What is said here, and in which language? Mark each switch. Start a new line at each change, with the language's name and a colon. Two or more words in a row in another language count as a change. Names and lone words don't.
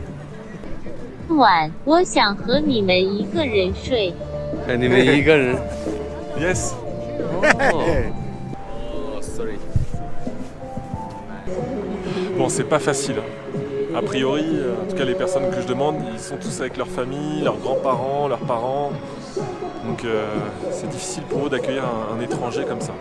Chinese: 今晚我想和你们一个人睡。你们一个人
English: Yes. sorry.
French: Bon, c'est pas facile. A priori, en tout cas les personnes que je demande, ils sont tous avec leur famille, leurs grands-parents, leurs parents. Donc c'est difficile pour eux d'accueillir un étranger comme ça.